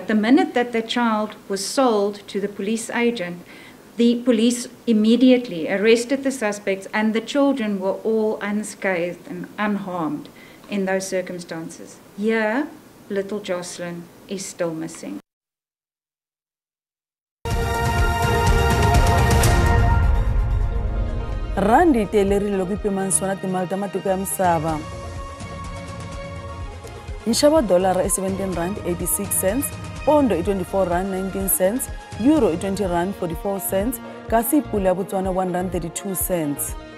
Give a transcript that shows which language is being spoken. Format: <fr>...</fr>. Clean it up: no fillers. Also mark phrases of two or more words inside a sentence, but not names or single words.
<en>The minute that the child was sold to the police agent, the police immediately arrested the suspects, and the children were all unscathed and unharmed in those circumstances. Here, little Jocelyn is still missing.</en> <ts>Randi telerile loko ipimanisiwa na timali ta matiko ya misava. Nxavo wa dolara i 17 rand 86 cents, pondo i 24 rand 19 cents, euro i 20 rand 44 cents, kasi pula ya Botswana 1 rand 32 cents.</ts>